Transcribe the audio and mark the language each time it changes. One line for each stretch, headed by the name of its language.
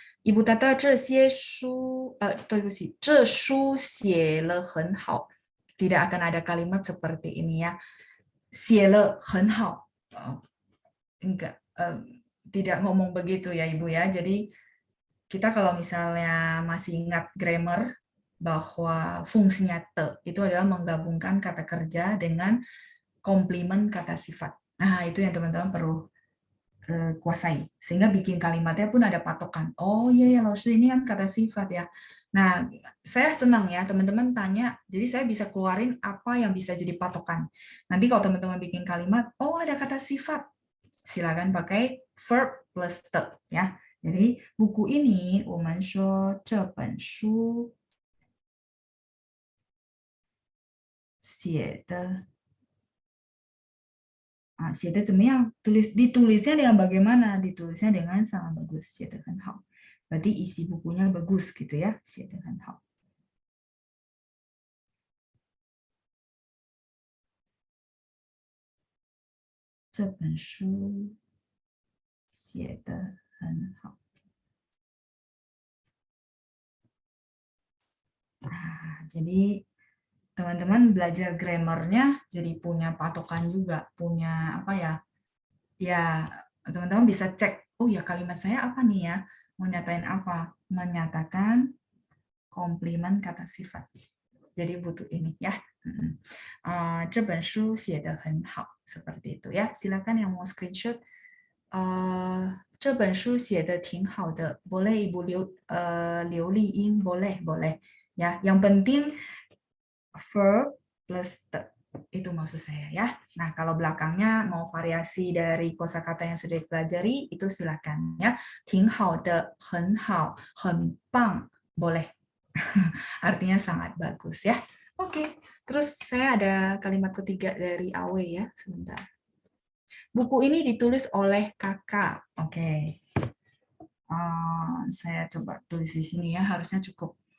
Chinese: Ibu Tata, 这些书，对不起，这书写了很好.
Indonesian: Tidak akan ada kalimat seperti ini ya.
Chinese: 写了很好.
Indonesian: Enggak, tidak ngomong begitu ya Ibu ya. Jadi kita kalau misalnya masih ingat grammar bahwa fungsinya te itu adalah menggabungkan kata kerja dengan komplimen kata sifat. Nah, itu yang teman-teman perlu kuasai. Sehingga bikin kalimatnya pun ada patokan. Oh iya ya, Laoshi ini kan kata sifat ya. Nah, saya senang ya teman-teman tanya, jadi saya bisa keluarin apa yang bisa jadi patokan. Nanti kalau teman-teman bikin kalimat, oh ada kata sifat, silakan pakai verb plus te ya. Jadi buku ini,
Chinese: 我们说这本书写的 写的怎么样?
Indonesian: Ditulisnya dengan bagaimana? Ditulisnya dengan sangat bagus,
Chinese: 写得很好.
Indonesian: Berarti isi bukunya bagus gitu ya,
Chinese: 写得很好. 这本书写得很好.
Indonesian: Jadi teman-teman belajar grammarnya jadi punya patokan juga, punya apa ya? Ya, teman-teman bisa cek, oh ya kalimat saya apa nih ya? Mau nyatain apa? Menyatakan komplimen kata sifat. Jadi butuh ini ya.
Chinese: 这本书写得很好,
Indonesian: seperti itu ya. Silakan yang mau screenshot.
Chinese: 这本书写得挺好的, boleh Ibu Liu Li Ying,
Indonesian: boleh ya. Yang penting verb plus te. Itu maksud saya ya. Nah, kalau belakangnya mau variasi dari kosakata yang sudah dipelajari, itu silakan ya.
Chinese: 挺好的, 很好, 很棒, boleh.
Indonesian: Artinya sangat bagus ya. Oke, terus saya ada kalimat ketiga dari Awe ya, sebentar. Buku ini ditulis oleh kakak. Oke. Saya coba tulis di sini ya, harusnya cukup.